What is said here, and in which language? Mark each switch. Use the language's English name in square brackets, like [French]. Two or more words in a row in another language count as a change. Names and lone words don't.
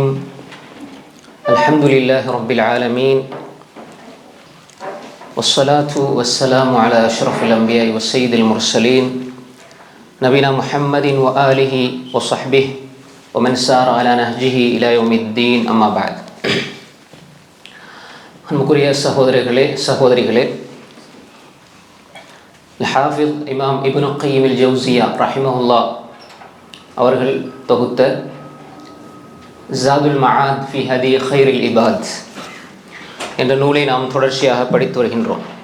[Arabic] الحمد لله رب العالمين، والصلاة والسلام على أشرف الأنبياء والسيد المرسلين نبينا محمد وآله وصحبه ومن سار على نهجه إلى يوم الدين. أما بعد. [Tamil] அன்புக்குரிய சகோதரர்களே சகோதரிகளே, ஹாஃபிஸ் இமாம் இப்னு கய்யிம் அல் ஜௌஸியா ரஹிமஹுல்லா அவர்கள் தொகுத்த ஸாதுல் மஆத் ஃபி ஹதி கைரில் இபாத் என்ற நூலை நாம் தொடர்ச்சியாக படித்து வருகின்றோம்.